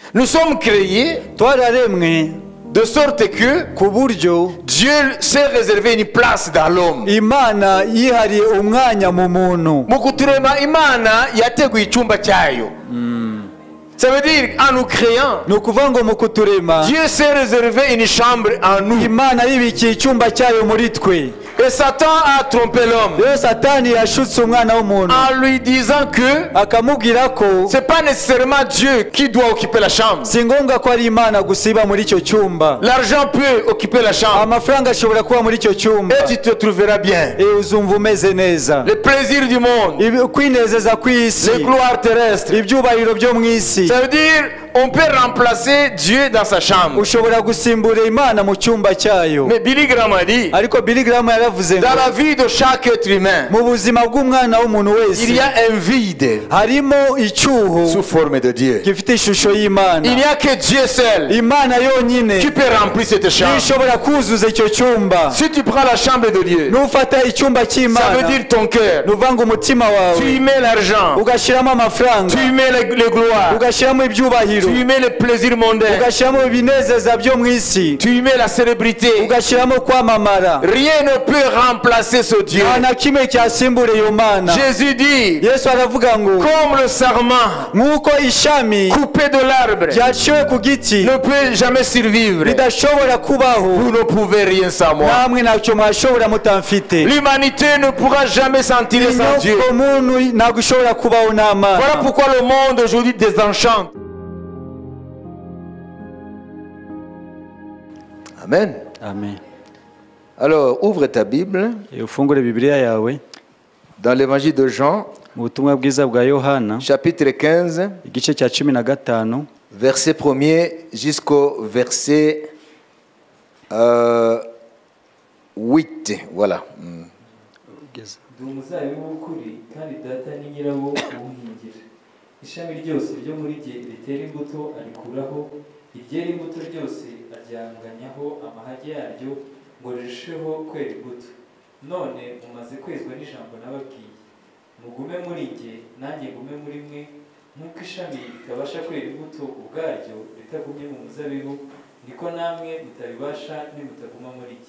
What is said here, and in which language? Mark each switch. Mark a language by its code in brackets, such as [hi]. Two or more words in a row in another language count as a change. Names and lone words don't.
[fr] Nous sommes créés [rw] twararemwe [fr] de sorte que [rw] ku buryo [fr] Dieu s'est réservé une place dans l'homme. [rw] Imana yihariye umwanya mu muntu. Mu kuturema Imana yateguye icyumba cyayo. [fr] Ça veut dire en nous créant, [rw] Ni ukuvuga ngo mu kuturema [fr] Dieu s'est réservé une chambre en nous. [rw] Imana yibikiye icyumba cyayo muri twe. [fr] Et Satan a trompé l'homme [rw] Rero Satani yashutse umwana w'umuntu [fr] en lui disant que [rw] akamubwira ko [fr] c'est pas nécessairement Dieu qui doit occuper la chambre. [rw] si ngombwa ko ari Imana gusiba muri icyo cyumba. [fr] L'argent peut occuper la chambre [rw] Amafaranga ashobora kuba muri icyo cyumba. [fr] et tu te trouveras bien. [rw] Uzumva umeze neza. [fr] Les plaisirs du monde, [rw] Kwinezeza kw'isi, [fr] les gloires terrestres. [rw] ibyubahiro byo mu isi. [fr] Ça veut dire on peut remplacer Dieu dans sa chambre. [rw] Ushobora gusimbura Imana mu cyumba cyayo. [fr] Mais Billy Graham a dit, [rw] Ariko Billy Graham yaravuze ngo [fr] dans la vie de chaque être humain, [rw] mu buzima bw'umwana w'umuntu [fr] il y [rw] wese [fr] a un vide [rw] harimo icyuho [fr] sous forme de Dieu. [rw] gifite ishusho y'Imana. [fr] Il n'y a que Dieu seul [rw] Imana yonyine [fr] qui peut remplir cette chambre. [rw] ishobora kuzuza icyo cyumba. [fr] Si tu prends la chambre de Dieu, [rw] Nufata icyumba ça cy'Imana, [fr] veut dire ton cœur. [rw] nuvanga umutima [fr] Tu y [rw] wawe [fr] mets l'argent, [rw] ugashyiramo amafaranga, [fr] tu y mets les gloires, [rw] ugashyiramo ibyubahiro, [fr] tu y mets les plaisirs mondains, [rw] ugashyiramo ibinezeza byo mu isi, [fr] tu y mets la célébrité. [rw] ugashyiramo kwamamara. [fr] Rien ne peut remplacer ce Dieu. [rw] Nta na kimwe cyasimbura iyo Mana. [fr] Jésus dit, [rw] Yesu aravuga ngo [fr] comme le sarment [rw] nk'uko ishami [fr] coupé de l'arbre [rw] ryaciwe ku giti [fr] ne peut jamais survivre, [rw] ridashobora kubaho, [fr] vous ne pouvez rien sans moi. [rw] namwe ntacyo mwashobora mutamfite. [fr] L'humanité ne pourra jamais s'en tirer sans Dieu. [rw] Inyoko muntu ntabwo ishobora kubaho nta Voilà Mana. [fr] pourquoi le monde aujourd'hui désenchante. Amen. Amen. Alors, ouvre ta Bible [rw] Ufungure Bibiliya yawe [fr] dans l'évangile de Jean, [rw] mu butumwa bwiza bwa Yohana [fr] chapitre 15, [rw] igice cya 15 [fr] verset 1er jusqu'au verset 8. Voilà. [rw] Ndi umuzabibu w'ukuri kandi data ni nyirawo uwuhingira. Ishami ryose ryo muri jye ritera imbuto arikuraho, iryera imbuto ryose aryanganyaho amahage yaryo ngo rirusheho kwera imbuto. None mumaze kwezwa n'ijambo nababwiye. Mugume muri jye nanjye ngume muri mwe, nk'uko ishami ritabasha kwera imbuto ubwaryo ritagumye mu muzabibu, niko namwe mutabibasha nimutaguma muri jye.